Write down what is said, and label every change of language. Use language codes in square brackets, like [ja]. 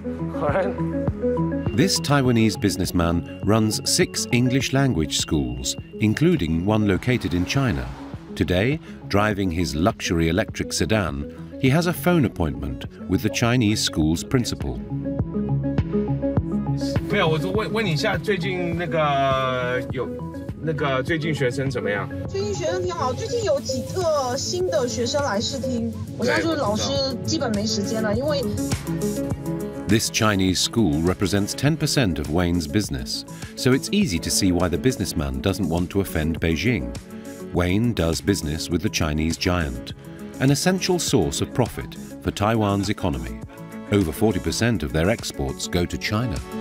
[en] All right. This Taiwanese businessman runs 6 English language schools, including one located in China. Today, driving his luxury electric sedan, he has a phone appointment with the Chinese school's principal. [zh] 没有，我就问你一下，最近那个最近学生怎么样？最近学生挺好，最近有几个新的学生来试听，我现在就是老师基本没时间了，因为。 [en] This Chinese school represents 10% of Wayne's business, so it's easy to see why the businessman doesn't want to offend Beijing. Wayne does business with the Chinese giant, an essential source of profit for Taiwan's economy. Over 40% of their exports go to China.